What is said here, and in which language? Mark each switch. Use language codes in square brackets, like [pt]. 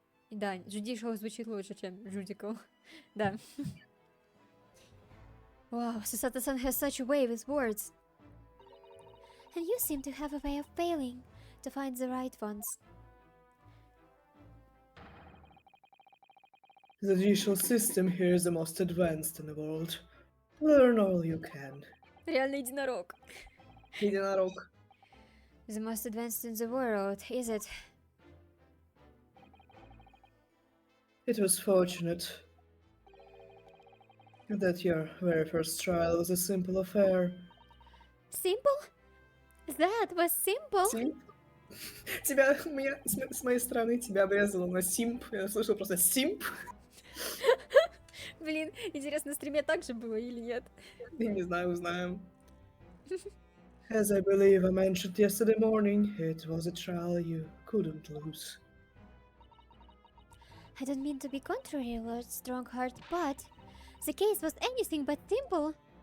[ru] Да, judicial звучит лучше, чем judical. Да. [en] Wow, Susata-san has such a way with words. And you seem to have a way of failing to find the right ones. The judicial system here is the most advanced in the world. Learn all you can. [ru] Реально единорог. Единорог. [en] The most advanced in the world, is it? It was fortunate that your very first trial was a simple affair. Simple? That was simple? [ru] Симп? Тебя, с моей стороны, тебя обрезало на симп. Я слышал просто симп. Блин, интересно, на стриме так же было или нет? Я не знаю, узнаем. [en] As I believe I mentioned yesterday morning, it was a trial you couldn't lose. I don't mean to be contrary, Lord Strongheart, but the case was anything but simple.